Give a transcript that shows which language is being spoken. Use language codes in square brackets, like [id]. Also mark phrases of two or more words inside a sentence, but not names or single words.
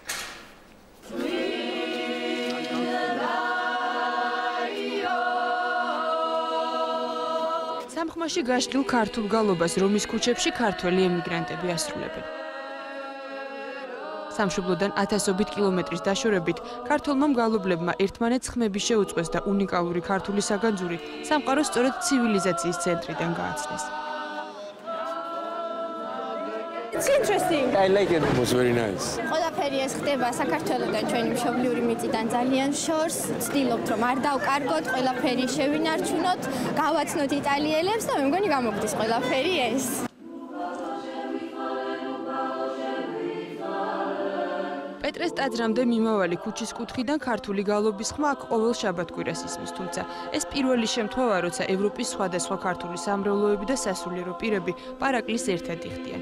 [ka] სამხმაში გაშლილ ქართულ გალობას რომის ქუჩებში ქართველი ემიგრანტები ასრულებენ. სამშობლოდან ათასობით კილომეტრის დაშორებით ქართველმა მგალობლებმა ერთმანეთს ხმები შეუწყვეს და უნიკალური ქართული საგანძური სამყაროს სწორედ ცივილიზაციის ცენტრიდან გააცნეს. [en] It's interesting. I like it. It was very nice. [ka] ყველაფერი ეს ხდება საქართველოსთან ჩვენი მშობლიური მიწიდან ძალიან შორს. ვცდილობთ რომ არ დავკარგოთ, ყველაფერი შევინარჩუნოთ, გავაცნოთ იტალიელებს და მე მგონი გამოგდის ყველაფერი ეს. პეტრეს ტაძრამდე მიმავალი ქუჩის კუთხიდან ქართული გალობის ხმა აქ ყოველ შაბათ-კვირას ისმის, თუმცა ეს პირველი შემთხვევა, როცა ევროპის სხვადასხვა ქართული სამრევლოები და სასულიერო პირები პარაკლის ერთად იხდიან.